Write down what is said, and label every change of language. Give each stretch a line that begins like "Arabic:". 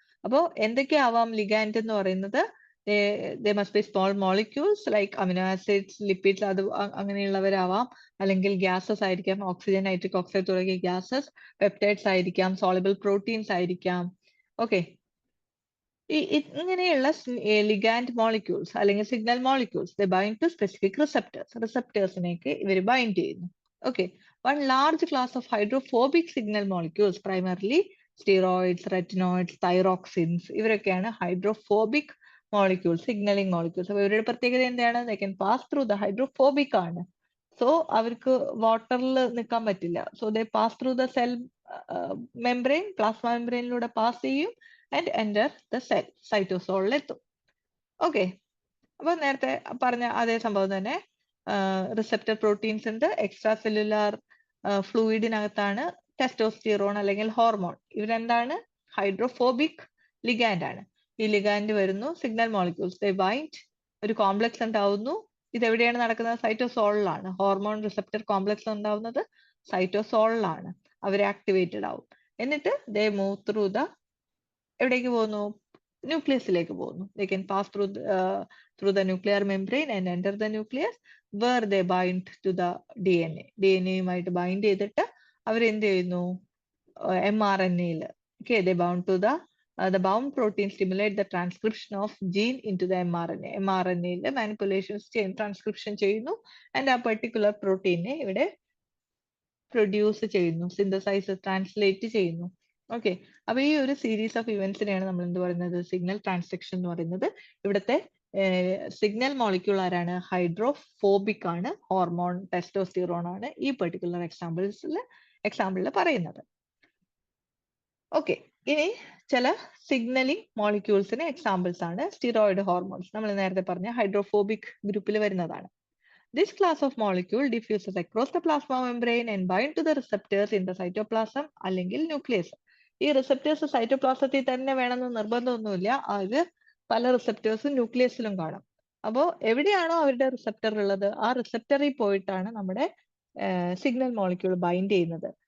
Malayalam: അപ്പോൾ എന്തൊക്കെയാവാം ലിഗാൻഡ് എന്ന് പറയുന്നത്?
English: they must be small molecules like amino acids, lipids,
Malayalam: അത് അങ്ങനെയുള്ളവരാവാം, അല്ലെങ്കിൽ ഗ്യാസസ് ആയിരിക്കാം, ഓക്സിജൻ, നൈട്രിക് ഓക്സൈഡ് തുടങ്ങിയ ഗ്യാസസ്, പെപ്റ്റൈഡ്സ് ആയിരിക്കാം, സോളിബിൾ പ്രോട്ടീൻസ് ആയിരിക്കാം. ഓക്കെ, ഇങ്ങനെയുള്ള ലിഗാൻഡ് മോളിക്യൂൾസ് അല്ലെങ്കിൽ signal molecules
English: they bind to specific receptors.
Malayalam: റിസപ്റ്റേഴ്സിനേക്ക് ഇവർ ബൈൻഡ് ചെയ്യുന്നു. Okay,
English: one large class of hydrophobic signal molecules, primarily steroids, retinoids, thyroxines,
Malayalam: ഇവരൊക്കെയാണ് hydrophobic molecules, signalling molecules. അപ്പൊ ഇവരുടെ പ്രത്യേകത എന്താണ്?
English: they can pass through the hydrophobic ആണ്.
Malayalam: So അവർക്ക് വാട്ടറിൽ നിൽക്കാൻ പറ്റില്ല. So
English: they pass through the cell membrane,
Malayalam: plasma മെംബ്രെയിനിലൂടെ pass ചെയ്യും
English: and enter the cell,
Malayalam: സൈറ്റോസോളിലെത്തും. Okay, അപ്പൊ നേരത്തെ പറഞ്ഞ അതേ സംഭവം തന്നെ. റിസപ്റ്റർ പ്രോട്ടീൻസ് ഉണ്ട്. എക്സ്ട്രാ സെല്ലുലാർ ഫ്ലൂയിഡിനകത്താണ് ടെസ്റ്റോസ്റ്റിറോൺ അല്ലെങ്കിൽ ഹോർമോൺ. ഇവരെന്താണ്? ഹൈഡ്രോഫോബിക് ലിഗാൻഡ് ആണ്. ഈ ലിഗാൻഡ് വരുന്നു, സിഗ്നൽ മോളിക്യൂൾസ് they bind, ഒരു കോംപ്ലക്സ് ഉണ്ടാവുന്നു. ഇത് എവിടെയാണ് നടക്കുന്നത്? സൈറ്റോസോളിലാണ്. ഹോർമോൺ റിസപ്റ്റർ കോംപ്ലക്സ് ഉണ്ടാവുന്നത് സൈറ്റോസോളിലാണ്. അവർ ആക്ടിവേറ്റഡ് ആവും. എന്നിട്ട്
English: they move through the,
Malayalam: എവിടേക്ക് പോകുന്നു? ന്യൂക്ലിയസിലേക്ക് പോകുന്നു.
English: they can pass through the nuclear membrane and enter the nucleus where they bind to the DNA.
Malayalam: DNA-യുമായിട്ട് bind ചെയ്തിട്ട് അവരെന്ത് ചെയ്യുന്നു?
English: mRNA-യിൽ they bound to the bound protein stimulate the transcription of gene into the mRNA.
Malayalam: mRNA-യിൽ manipulations ചെയ്യും, transcription ചെയ്യുന്നു, and ആ particular പ്രോട്ടീനെ ഇവിടെ produce ചെയ്യുന്നു, synthesise, translate ചെയ്യുന്നു. Okay, അപ്പൊ ഈ ഒരു സീരീസ് ഓഫ് ഇവന്റ്സിനെയാണ് നമ്മൾ എന്ത് പറയുന്നത്? സിഗ്നൽ ട്രാൻസ്ഡക്ഷൻ എന്ന് പറയുന്നത്. ഇവിടുത്തെ സിഗ്നൽ മോളിക്യൂൾ ആരാണ്? ഹൈഡ്രോഫോബിക് ആണ്. ഹോർമോൺ ടെസ്റ്റോസ്റ്റിറോൺ ആണ് ഈ പെർട്ടിക്കുലർ എക്സാമ്പിളിൽ പറയുന്നത്. ഓക്കെ, ഇനി ചില സിഗ്നലിംഗ് മോളിക്യൂൾസിന് എക്സാമ്പിൾസ് ആണ് സ്റ്റിറോയിഡ് ഹോർമോൺസ്. നമ്മൾ നേരത്തെ പറഞ്ഞ ഹൈഡ്രോഫോബിക് ഗ്രൂപ്പിൽ വരുന്നതാണ്.
English: This class of molecule diffuses across the plasma membrane and bind to the receptors in the cytoplasm
Malayalam: അല്ലെങ്കിൽ ന്യൂക്ലിയസ്. ഈ റിസപ്റ്റേഴ്സ് സൈറ്റോപ്ലാസത്തിൽ തന്നെ വേണമെന്ന് നിർബന്ധമൊന്നുമില്ല. അത് പല റിസപ്റ്റേഴ്സും ന്യൂക്ലിയസിലും കാണും. അപ്പോൾ എവിടെയാണോ അവരുടെ റിസപ്റ്റർ ഉള്ളത്, ആ റിസപ്റ്ററിൽ പോയിട്ടാണ് നമ്മുടെ സിഗ്നൽ മോളിക്യൂൾ ബൈൻഡ് ചെയ്യുന്നത്.